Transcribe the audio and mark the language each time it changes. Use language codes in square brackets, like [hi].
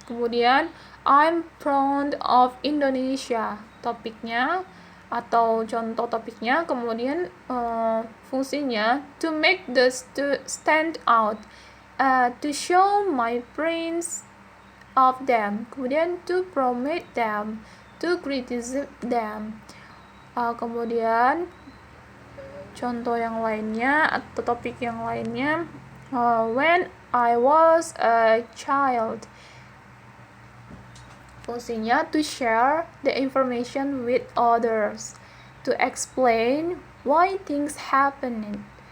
[id] Kemudian [en] I'm proud of Indonesia, [id] topiknya atau contoh topiknya. Kemudian fungsinya, [en] to make the stand out, to show my praise of them. [id] Kemudian [en] to promote them, to criticize them. [id] Kemudian contoh yang lainnya atau topik yang lainnya, [en] when I was a child. [id] Fungsinya, [en] to share the information with others, to explain why things happening.